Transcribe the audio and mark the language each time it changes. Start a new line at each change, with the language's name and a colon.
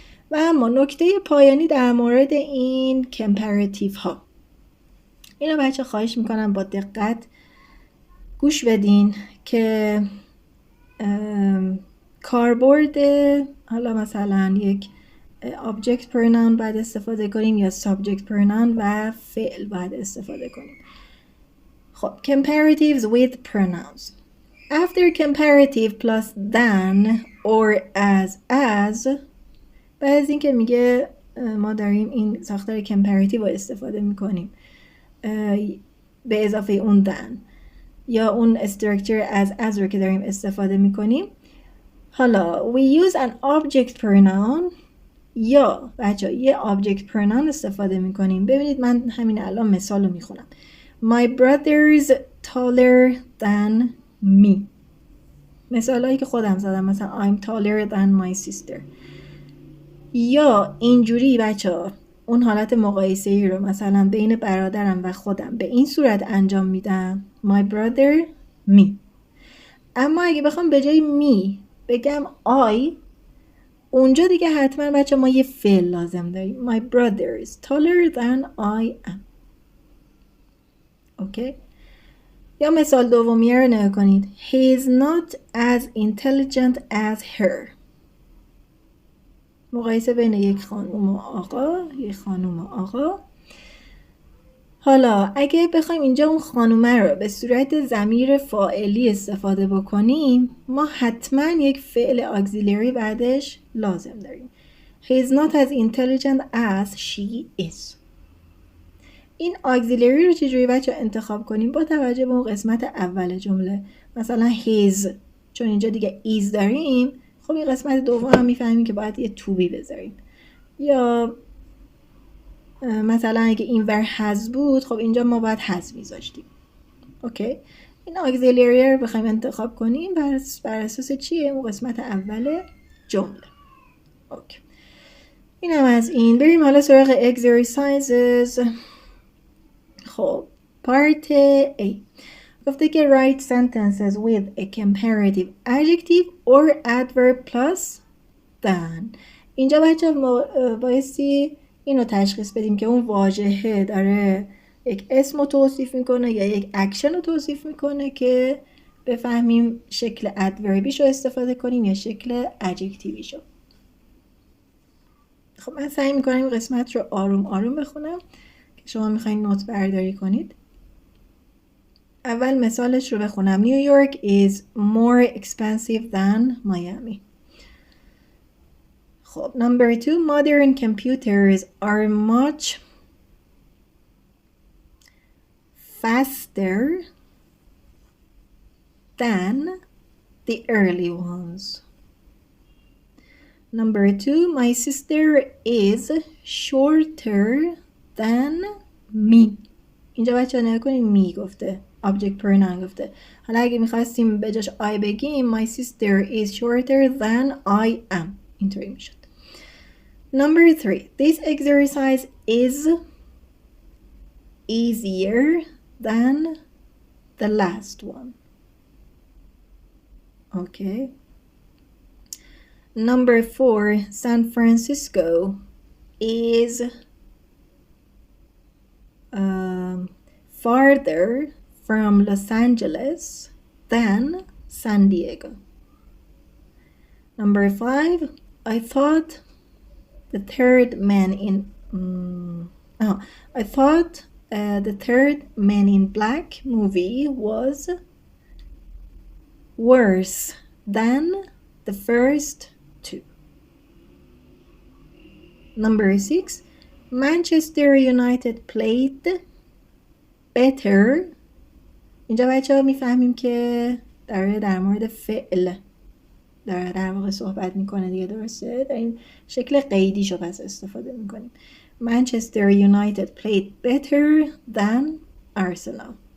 Persian: و اما نکته پایانی در مورد این کمپراتیو ها، اینو بچه خواهش میکنم با دقت گوش بدین که کاربرد حالا مثلا یک object pronoun باید استفاده کنیم یا subject pronoun و فعل باید استفاده کنیم.
English: خب comparatives with pronouns. After comparative plus than or as
Persian: بعد از این که میگه ما داریم این ساختار comparative رو استفاده میکنیم به اضافه اون than یا اون structure as رو که داریم استفاده میکنیم.
English: حالا we use an object pronoun
Persian: یا بچه یه object pronoun استفاده میکنیم. ببینید من همین الان مثال رو میخونم.
English: My brother's taller than me.
Persian: مثال هایی که خودم زدم، مثلا
English: I'm taller than my sister.
Persian: یا اینجوری بچه ها اون حالت مقایسه‌ای رو مثلا بین برادرم و خودم به این صورت انجام میدم
English: my brother me.
Persian: اما اگه بخوام به جای me بگم I، اونجا دیگه حتما بچه ما یه فعل لازم داریم.
English: my brother is taller than I am.
Persian: اوکی؟ یا مثال دومی رو نگاه کنید.
English: he is not as intelligent as her.
Persian: مقایسه بین یک خانم و آقا. حالا اگه بخوایم اینجا اون خانومه رو به صورت ضمیر فاعلی استفاده بکنیم، ما حتما یک فعل اگزیلری بعدش لازم داریم.
English: he is not as intelligent as she is.
Persian: این اگزیلری رو چجوری بچه انتخاب کنیم؟ با توجه به اون قسمت اول جمله. مثلا his، چون اینجا دیگه is داریم، خب این قسمت دوم هم میفهمیم که باید یه to be بذاریم. یا مثلا اگه این ور has بود، خب اینجا ما باید has میذاشتیم. اوکی؟ این اگزیلری رو بخوایم انتخاب کنیم بر اساس چیه؟ اون قسمت اول جمله. اوکی. این هم از این. بریم حالا سراغ exercises.
English: خب part A
Persian: گفته که
English: write sentences with a comparative adjective or adverb plus than.
Persian: اینجا بچه بایستی اینو تشخیص بدیم که اون واژه داره یک اسم رو توصیف میکنه یا یک اکشن رو توصیف میکنه که بفهمیم شکل ادوربیش رو استفاده کنیم یا شکل ادجکتیویش رو. خب من سعی میکنم این قسمت رو آروم آروم بخونم که شما میخواین نوت برداری کنید. اول مثالش رو بخونم.
English: New York is more expensive than Miami. خب number 2 modern computers are much faster than the early ones. Number 2 my sister is shorter than me.
Persian: اینجا بچه ها نگاه کنیم می گفته، object pronoun گفته. حالا اگه میخواستیم به جاش I بگیم
English: my sister is shorter than I am.
Persian: اینطوری میشد.
English: Number 3 this exercise is easier than the last one. Okay. Number 4 San Francisco is farther from Los Angeles than San Diego. Number 5 I thought the third man Black movie was worse than the first two. Number 6 Manchester United played better.
Persian: اینجا بچه ها میفهمیم که در مورد فعل در واقع صحبت میکنه دیگه، درسته؟ در این شکل قیدیشو پس استفاده میکنیم.
English: Manchester United played better than Arsenal.